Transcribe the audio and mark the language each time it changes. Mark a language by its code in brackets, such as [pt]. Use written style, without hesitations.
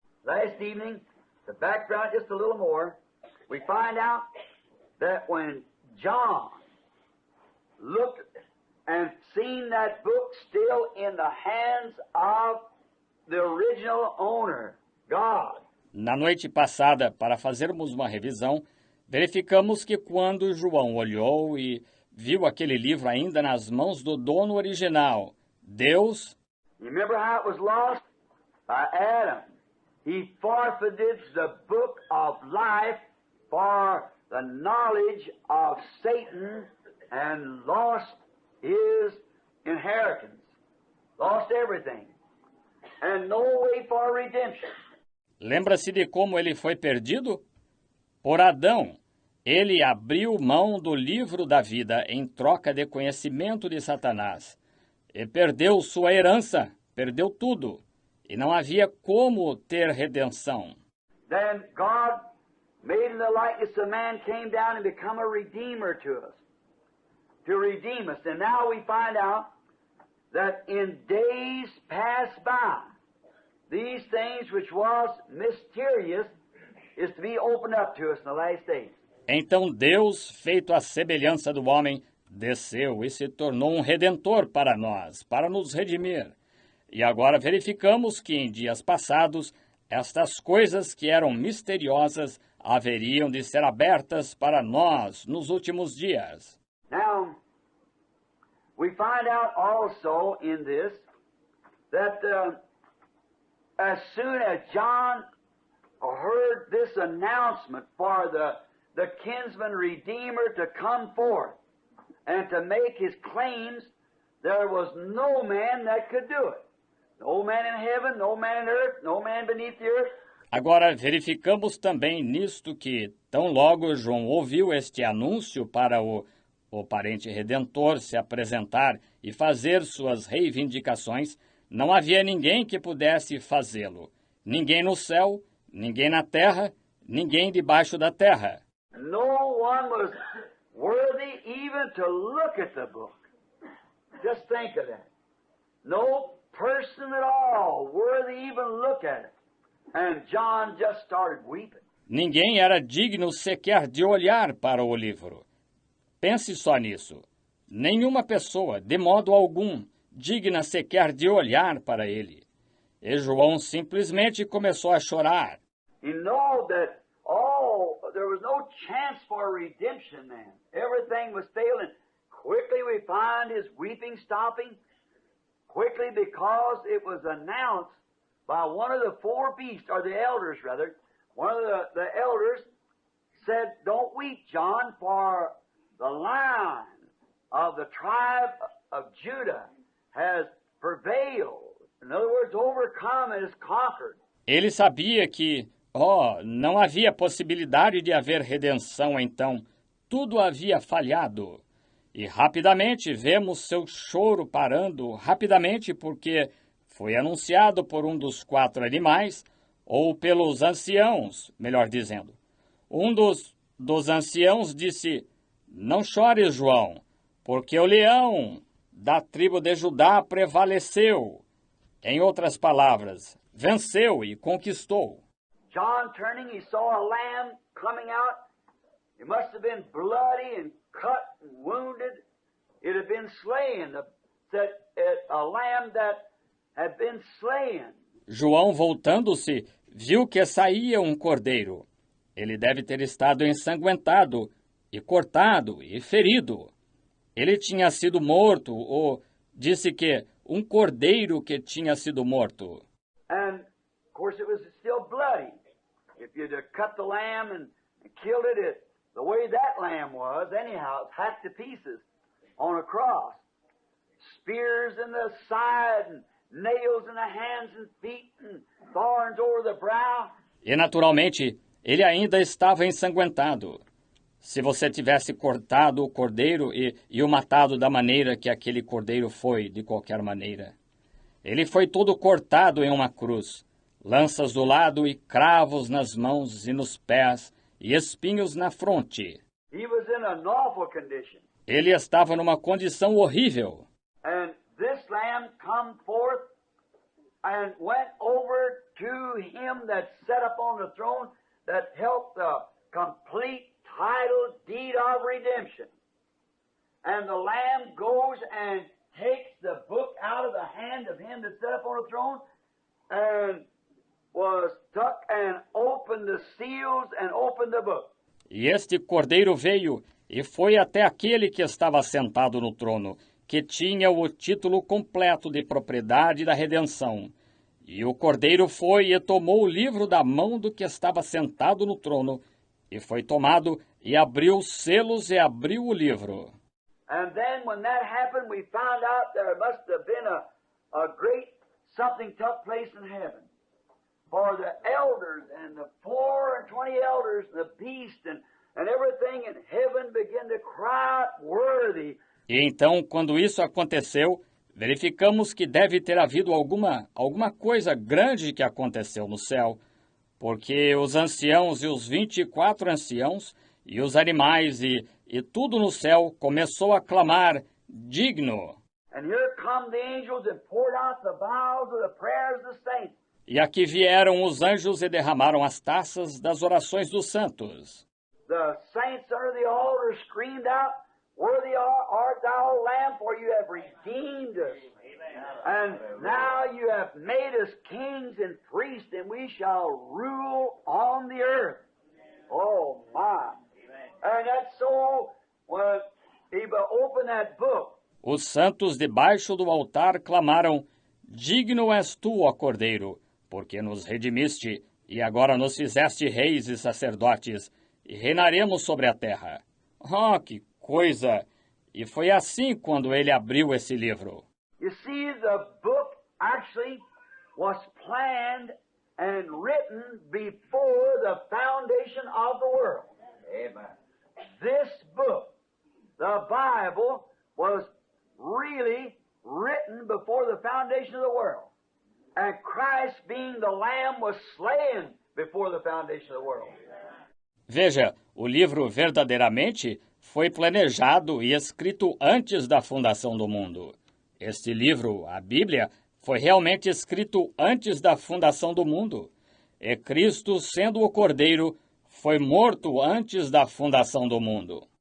[en] Last evening, the background just a little more, we find out that when John looked and seen that book still in the hands of the original owner, God. [pt] Na noite passada, para fazermos uma revisão, verificamos que quando João olhou e viu aquele livro ainda nas mãos do dono original, Deus... [en] You remember how it was lost? By Adam. He forfeited the book of life for the knowledge of Satan and lost his inheritance. Lost everything. And no way for redemption. [pt] Lembra-se de como ele foi perdido? Por Adão. Ele abriu mão do livro da vida em troca de conhecimento de Satanás. E perdeu sua herança, perdeu tudo. E não havia como ter redenção. [en] Then God, made in the likeness of man, came down and become a redeemer to us. To redeem us. And now we find out that in days past by, these things which was mysterious is to be opened up to us in the last days. [pt] Então Deus, feito à semelhança do homem, desceu e se tornou um redentor para nós, para nos redimir. E agora verificamos que em dias passados, estas coisas que eram misteriosas haveriam de ser abertas para nós nos últimos dias. [en] Now, we find out also in this that as soon as John heard this announcement for the kinsman redeemer to come forth and to make his claims, there was no man that could do it. No man in heaven, no man in earth, no man beneath the earth. [pt] Agora verificamos também nisto que, tão logo João ouviu este anúncio para o parente redentor se apresentar e fazer suas reivindicações, não havia ninguém que pudesse fazê-lo. Ninguém no céu, ninguém na terra, ninguém debaixo da terra. [en] No one was worthy even to look at the book. Just think of that. No person at all worthy even look at it. And John just started weeping. [pt] Ninguém era digno sequer de olhar para o livro. Pense só nisso. Nenhuma pessoa, de modo algum, digna sequer de olhar para ele. E João simplesmente começou a chorar. [en] He knew that, there was no chance for redemption then. Everything was failing. Quickly we find his weeping stopping. Quickly, because it was announced by one of the four beasts, or the elders rather, one of the elders said, "Don't weep, John, for the Lion of the tribe of Judah has prevailed." In other words, overcome and has conquered. [pt] Ele sabia que, não havia possibilidade de haver redenção então. Tudo havia falhado. E rapidamente vemos seu choro parando, rapidamente porque foi anunciado por um dos 4 animais, ou pelos anciãos, melhor dizendo. Um dos anciãos disse, "Não chores, João, porque o leão da tribo de Judá prevaleceu." Em outras palavras, venceu e conquistou. [en] John turning, he saw a lamb coming out. It must have been bloody and cut and wounded. It had been slain. A lamb that had been slain. [pt] João, voltando-se, viu que saía um cordeiro. Ele deve ter estado ensanguentado, e cortado, e ferido. Ele tinha sido morto, ou disse que um cordeiro que tinha sido morto. [en] And, of course, it was still bloody. If you'd have cut the lamb and killed it, the way that lamb was, anyhow, it's hacked to pieces on a cross. Spears in the side, and nails in the hands and feet, and thorns over the brow. [pt] E, naturalmente, ele ainda estava ensanguentado. Se você tivesse cortado o cordeiro e o matado da maneira que aquele cordeiro foi, de qualquer maneira. Ele foi todo cortado em uma cruz, lanças do lado e cravos nas mãos e nos pés, e espinhos na fronte. [en] He was in an awful condition. [pt] Ele estava numa condição horrível. [en] And this lamb come forth and went over to him that sat upon the throne that held the complete title deed of redemption. And the lamb goes and takes the book out of the hand of him that sat upon the throne and was took and opened the seals and opened the book. [pt] E este cordeiro veio e foi até aquele que estava sentado no trono, que tinha o título completo de propriedade da redenção. E o cordeiro foi e tomou o livro da mão do que estava sentado no trono, e foi tomado e abriu os selos e abriu o livro. [en] And then when that happened, we found out there must have been a great something took place in heaven. For the elders and the 24 elders, the beast and everything in heaven began to cry out, "Worthy." [pt] E então, quando isso aconteceu, verificamos que deve ter havido alguma coisa grande que aconteceu no céu, porque os anciãos e os 24 anciãos e os animais e tudo no céu começou a clamar, "Digno." [en] And here come the angels and poured out the vials of the prayers of the saints. [pt] E aqui vieram os anjos e derramaram as taças das orações dos santos. [en] The saints under the altar screamed out, "Worthy art thou, Lamb, for you have redeemed us. And now you have made us kings and priests, and we shall rule on the earth." Oh, my. And that's so, when he opened that book. [pt] Os santos debaixo do altar clamaram, "Digno és tu, ó Cordeiro, porque nos redimiste, e agora nos fizeste reis e sacerdotes, e reinaremos sobre a terra." Oh, que coisa! E foi assim quando ele abriu esse livro. [en] You see, the book actually was planned and written before the foundation of the world. Amen. This book, the Bible, was really written before the foundation of the world. And Christ, being the Lamb, was slain before the foundation of the world. [pt] Veja, o livro verdadeiramente foi planejado e escrito antes da fundação do mundo. Este livro, a Bíblia, foi realmente escrito antes da fundação do mundo. E Cristo, sendo o Cordeiro, foi morto antes da fundação do mundo.